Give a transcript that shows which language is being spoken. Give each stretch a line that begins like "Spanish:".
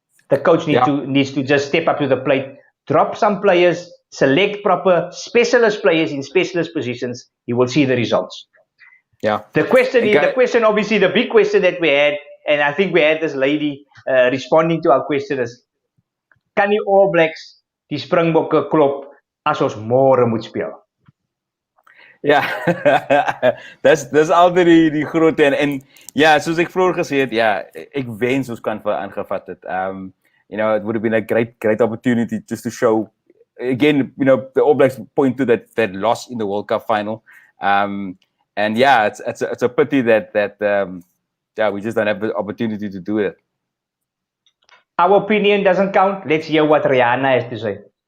English: The coach needs to just step up to the plate, drop some players, select proper specialist players in specialist positions. You will see the results. Yeah. The question, obviously, the big question that we had, and I think we had this lady responding to our question is,
Afrikaans: kan die All Blacks die Springbokke klop as ons môre moet speel? Ja, dis altyd die groot en ja, soos ek vroeër gesê het, ja, ek wens ons kan aangevat het.
English: It would have been a great opportunity just to show again, the All Blacks point to that loss in the World Cup final. And yeah, it's a pity that we just don't have the opportunity to do it. Our opinion doesn't count. Let's hear what Rihanna has to say.